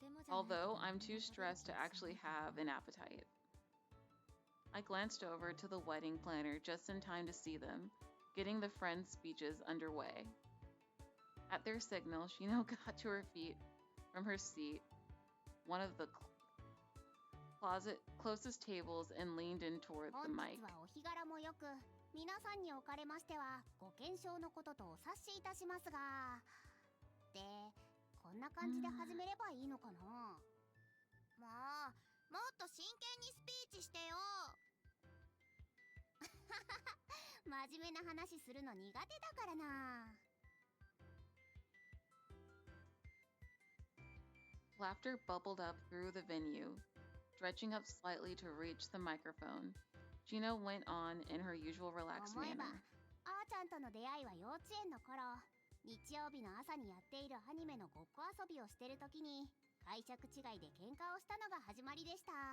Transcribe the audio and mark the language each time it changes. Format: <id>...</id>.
<en>Although I'm too stressed to actually have an appetite. I glanced over to the wedding planner just in time to see them, getting the friends' speeches underway. At their signal, Shino got to her feet from her seat, one of the closet closest tables, and leaned in toward the mic.</en> <ja>本日はお日柄もよく、皆さんにおかれましてはご健勝のこととお察しいたしますが、で、こんな感じで始めればいいのかな。もっと真剣にスピーチしてよ。真面目な話するの苦手だからな。</ja> <en>Laughter bubbled up through the venue, stretching up slightly to reach the microphone. Gino went on in her usual relaxed</en> <ja>思えば、</ja> <en>manner.</en> <ja>あーちゃんとの出会いは幼稚園の頃、日曜日の朝にやっているアニメのごっこ遊びをしてる時に、解釈違いで喧嘩をしたのが始まりでした。</ja>